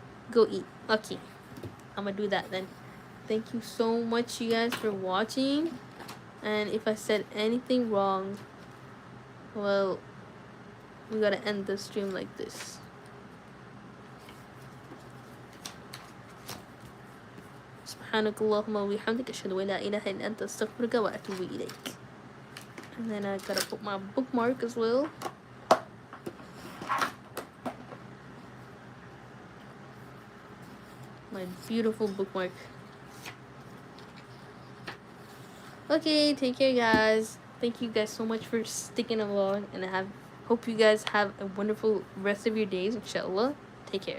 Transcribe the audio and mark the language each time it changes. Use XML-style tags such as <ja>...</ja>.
<en>Go eat. Okay. I'm gonna do that then. Thank you so much, you guys, for watching. And if I said anything wrong, well, we gotta end the stream like this.</en> <ar>سبحانك اللهم وبحمدك أشهد أن لا إله إلا أنت أستغفرك وأتوب إليك.</ar> <en>And then I gotta put my bookmark as well. My beautiful bookmark. Okay, take care, guys. Thank you guys so much for sticking along, and hope you guys have a wonderful rest of your days, inshallah. Take care.</en>